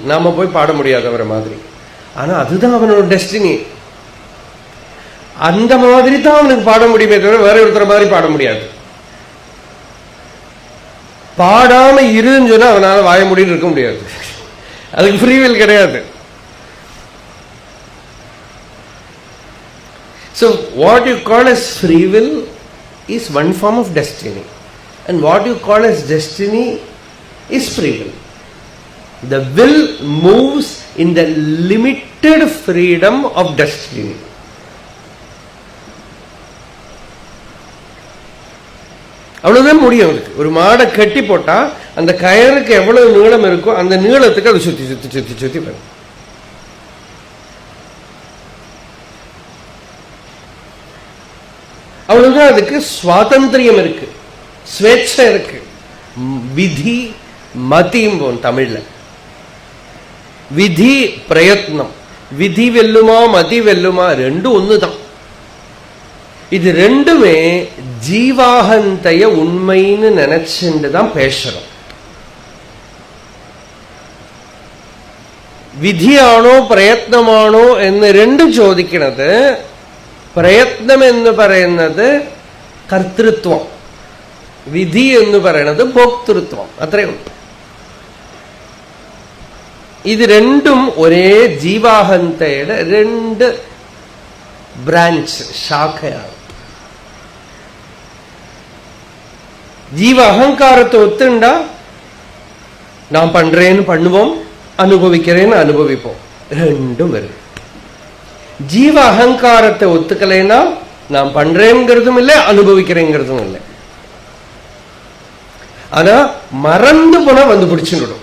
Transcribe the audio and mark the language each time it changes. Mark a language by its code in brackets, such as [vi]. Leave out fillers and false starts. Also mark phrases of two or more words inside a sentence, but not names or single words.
[ta] நாம போய் பாட முடியாது அவரை மாதிரி, ஆனா அதுதான் அவனோட டெஸ்டினி. அந்த மாதிரி தான் அவனுக்கு பாட முடியுமே தவிர வேற ஒருத்தர் மாதிரி பாட முடியாது. பாடாம இருன்னு சொன்னா அவனால வாய முடின்னு இருக்க முடியாது, அதுக்கு [en] free will [ta] கிடையாது. [en] So what you call as free will is one form of destiny, and what you call as destiny is free will. The will moves in the limited freedom of destiny. [ta] அவ்வளவுதான் முடியும். அதுக்கு ஒரு மாடை கட்டி போட்டா அந்த கயருக்கு எவ்வளவு நீளம் இருக்கோ அந்த நீளத்துக்கு அது சுத்தி சுத்தி சுத்தி சுத்தி வரும். அவ்வளவுதான். அதுக்கு சுவாதந்திரியம் இருக்கு, ஸ்வேச்சை இருக்கு. விதி மதியும் போன் தமிழ்ல. விதி பிரயத்னம், விதி வெல்லுமா மதி வெல்லுமா ரெண்டும் ஒண்ணுதான். இது ரெண்டுமே ஜீவாகந்தைய உண்மைன்னு நினைச்சுட்டு தான் பேசுறோம். [ml] വിധിയാണോ പ്രയത്നമാണോ എന്ന് രണ്ടും ചോദിക്കുന്നത്. പ്രയത്നം എന്ന് പറയുന്നത് കർത്തൃത്വം, വിധി എന്ന് പറയുന്നത് ഭോക്തൃത്വം. അത്രയേ ഉള്ളൂ. ഇത് രണ്ടും ഒരേ ജീവാഹന്തയുടെ രണ്ട് ബ്രാഞ്ച്, ശാഖയാണ്. [ta] ജീവ அகங்காரத்தை ஒத்துண்டா நான் பண்றேன்னு பண்ணுவோம், அனுபவிக்கிறேன்னு அனுபவிப்போம், ரெண்டும் வரும். ஜீவ அகங்காரத்தை ஒத்துக்கலைன்னா நான் பண்றேங்கிறதும் இல்லை, அனுபவிக்கிறேங்கிறதும் இல்லை. ஆனா மறந்து போனா வந்து பிடிச்சுடும்.